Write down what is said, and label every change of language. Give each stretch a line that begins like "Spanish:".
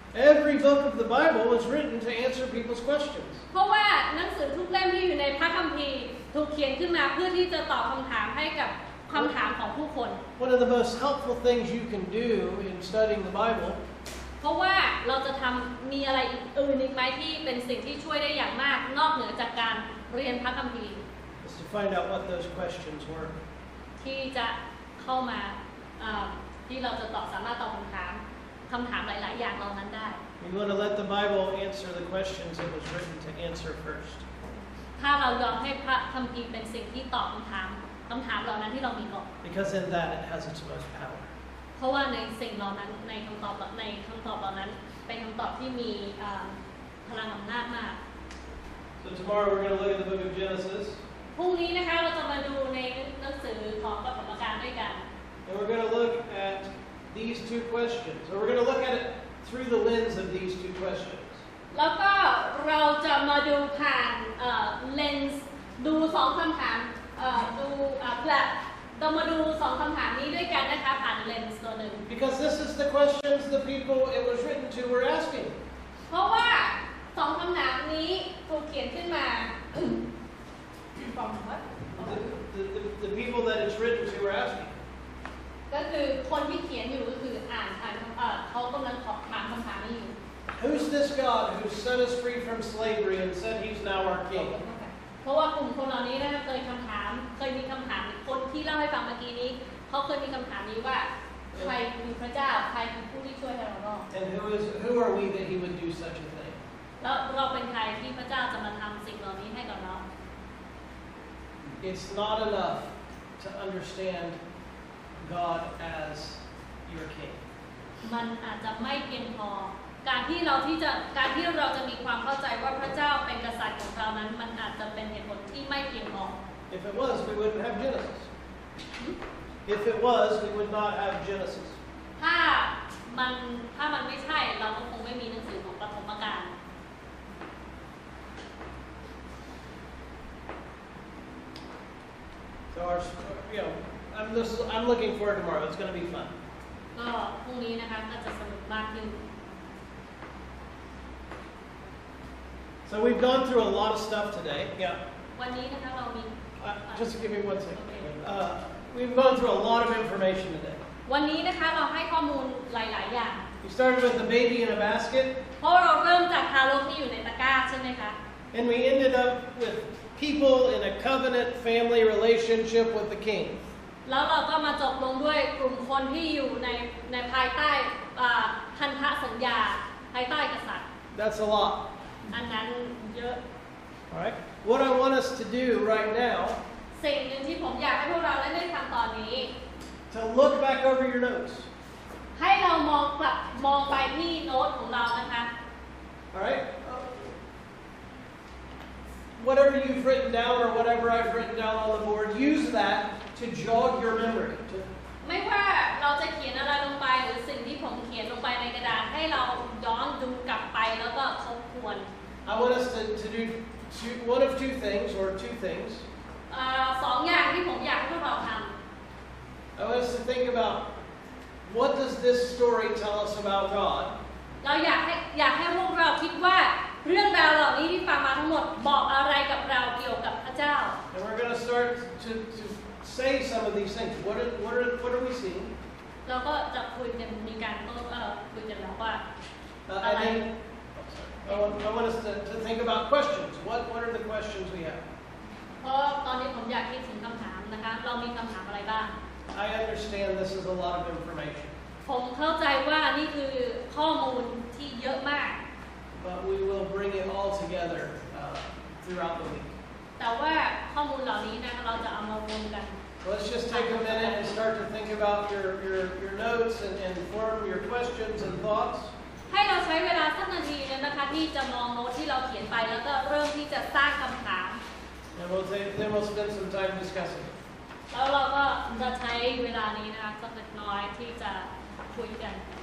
English: Every book of the Bible was written to answer people's questions.
Thai: เพราะว่าหนังสือทุกเล่มที่อยู่ในพระคัมภีร์ถูกเขียนขึ้นมาเพื่อที่จะตอบคำถามให้กับคำถามของผู้คน
English: One of the most helpful things you can do in studying the Bible
Thai: เพราะว่าเราจะมีอะไรอื่นอีกไหมที่เป็นสิ่งที่ช่วยได้อย่างมากนอกเหนือจากการเรียนพระคัมภีร์
English: is to find out what those questions were.
Thai: ที่จะเข้ามาที่เราจะสามารถตอบคำถามหลายๆอย่างเหล่านั้นได้
English: We want to let the Bible answer the questions it was written to answer first.
Thai: ถ้าเรายอมให้พระคัมภีร์เป็นสิ่งที่ตอบคำถามเหล่านั้นที่เรามีก่อน
English: Because in that it has its most power.
Thai: เพราะว่าในสิ่งเหล่านั้นในคำตอบเหล่านั้นเป็นคำตอบที่มี พลังอำนาจมาก
English: So tomorrow we're going to look at the book of Genesis.
Thai: พรุ่งนี้นะคะเราจะมาดูในหนังสือของปฐมกาลด้วยกัน
English: And we're going to look at these two questions. Or we're going to look at it through the lens of these two questions.
Thai: แล้วก็เราจะมาดูผ่านเลนส์ดูสองคำถามดูแบบเรามาดูสองคำถามนี้ด้วยกันนะคะผ่านเลนส์ตัวหนึ่ง
English: Because this is the questions the people it was written to were asking.
Thai: เพราะว่าสองคำถามนี้ถูกเขียนขึ้นมา
English: from what? The people that it's written to were asking.
Thai: ก็คือคนที่เขียนอยู่ก็คืออ่านเขากำลังถามคำถามนี้อยู่
English: Who's this God who set us free from slavery and said he's now our king?
Thai: เพราะว่ากลุ่มคนเหล่านี้นะคะเคยมีคำถามคนที่เล่าให้ฟังเมื่อกี้นี้เขาเคยมีคำถามนี้ว่าใครคือพระเจ้าใครคือผู้ที่ช่วยให้เรารอด
English: And who are we that he would do such a thing?
Thai: แล้วเราเป็นใครที่พระเจ้าจะมาทำสิ่งเหล่านี้ให้กับเรา
English: It's not enough to understand God as your king.
Thai: มันอาจจะไม่เพียงพอการที่เราจะมีความเข้าใจว่าพระเจ้าเป็นกษัตริย์ของเรานั้นมันอาจจะเป็นเหตุผลที่ไม่เพียงพอ
English: If it was, we wouldn't have Genesis. If it was, we would not have Genesis.
Thai: ถ้ามันไม่ใช่เราก็คงไม่มีหนังสือของปฐมกาล
English: So I'm looking forward to tomorrow. It's going to be fun.
Thai: ก็พรุ่งนี้นะคะก็จะสนุกมากขึ้น
English: So we've gone through a lot of stuff today. Yeah.
Thai: วันนี้นะคะเรามี
English: Just give me 1 second. We've gone through a lot of information today.
Thai: วันนี้นะคะเราให้ข้อมูลหลายๆอย่าง
English: We started with the baby in a basket,
Thai: เพราะเราเริ่มจากทารกที่อยู่ในตะกร้าใช่ไหมคะ
English: and we ended up with people in a covenant family relationship with the king.
Thai: แล้วเราก็มาจบลงด้วยกลุ่มคนที่อยู่ในภายใต้พันธสัญญาภายใต้กษัตริย์
English: That's a lot.
Thai: อันนั้นเยอะ
English: All right. What I want us to do right now,
Thai: สิ่งหนึ่งที่ผมอยากให้พวกเราได้ทำตอนนี้
English: to look back over your notes.
Thai: ให้เรามองไปที่โน้ตของเรานะคะ
English: All right. Whatever you've written down or whatever I've written down on the board, use that to jog your memory.
Thai: ไม่ว่าเราจะเขียนอะไรลงไปหรือสิ่งที่ผมเขียนลงไปในกระดาษให้เราย้อนดูกลับไปแล้วก็ทบทวน
English: I want us to do one of two things or two things.
Thai: สองอย่างที่ผมอยากให้พวกเราท
English: I want us to think about what does this story tell us about God?
Thai: ำเราอยากให้พวกเราคิดว่าเรื่องราวเหล่านี้ที่ฟังมาทั้งหมดบอกอะไรกับเราเกี่ยวกับพระเจ้า
English: And we're going to start to say some of these things. What are we seeing?
Thai: เราก็จะคุยกันมีการคุยกันแล้วว่า
English: And then I want us to think about questions. What are the questions we have?
Thai: เพราะตอนนี้ผมอยากคิดถึงคำถามนะคะเรามีคำถามอะไรบ้าง
English: I understand this is a lot of information,
Thai: ผมเข้าใจว่านี่คือข้อมูลที่เยอะมาก
English: but we will bring it all together throughout the week.
Thai: แต่ว่าข้อมูลเหล่านี้นะคะเราจะเอามารวมกัน
English: Let's just take a minute and start to think about your notes and form your questions and thoughts.
Thai: ให้เราใช้เวลาสักนาทีนึงนะคะที่จะมองโน้ตที่เราเขียนไปแล้วก็เริ่มที่จะสร้างคำถาม
English: And then we'll spend some time discussing it.
Thai: แล้วเราก็จะใช้เวลานี้นะคะสักเล็กน้อยที่จะคุยกัน